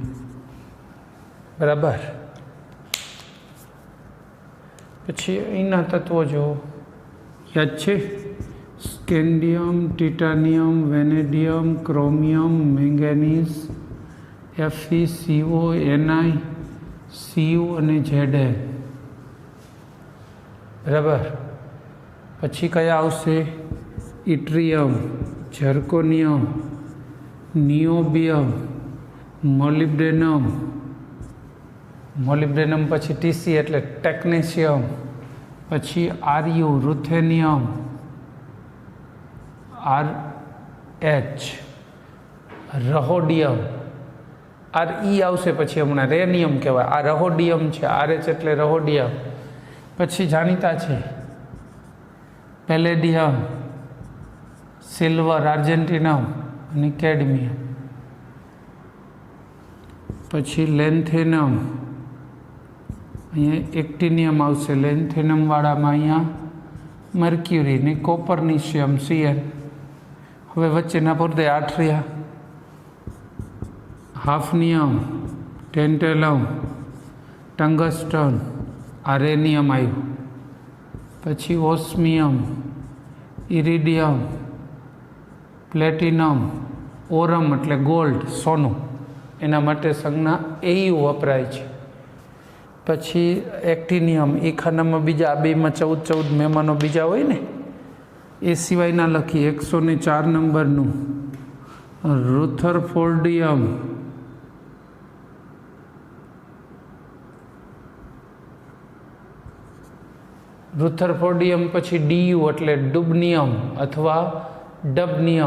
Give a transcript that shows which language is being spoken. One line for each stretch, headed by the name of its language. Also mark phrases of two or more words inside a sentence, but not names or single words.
Gujarati: બરાબર. પછી અહીંના તત્વો જો યાદ છે, સ્કેન્ડિયમ, ટિટાનિયમ, વેનેડિયમ, ક્રોમિયમ, મેંગેનીઝ, Fe, CO, Ni, Cu और Zn। બરાબર. પછી કયા આવશે? ઇટ્રિયમ, ઝર્કોનિયમ, નિયોબિયમ, મોલિબ્ડેનમ, મોલિબ્ડેનમ પછી ટીસી એટલે ટેક્નેશિયમ, પછી આરયુ, રુથેનિયમ, RH, રહોડિયમ, RE આવશે પછી હમણાં રેનિયમ કહેવાય। આ રહોડિયમ છે, RH એટલે રહોડિયમ। પછી જાણીતા છે પેલેડિયમ, સિલ્વર, આર્જેન્ટિનમ અને કેડમિયમ। પછી લેન્થેનમ, અહીં એક્ટિનિયમ આવશે લેન્થેનમવાળામાં અહીંયા મર્ક્યુરી ને કોપરનિશિયમ Cn। હવે વચ્ચેના પૂરતા 8 રહ્યા. હાફનિયમ, ટેન્ટેલમ, ટંગસ્ટન, આરેનિયમ આવ્યું, પછી ઓસ્મિયમ, ઇરિડિયમ, પ્લેટિનમ, ઓરમ એટલે ગોલ્ડ સોનું, એના માટે સંજ્ઞા એયુ વપરાય છે। પછી એક્ટિનિયમ એ ખાનામાં બીજા 2 માં 14 મહેમાનો બીજા હોય ને એ સિવાયના લખી 104 નંબરનું રુથરફોર્ડિયમ, રુથરફોર્ડિયમ પછી ડીયુ એટલે ડુબનિયમ અથવા ડબનિયમ,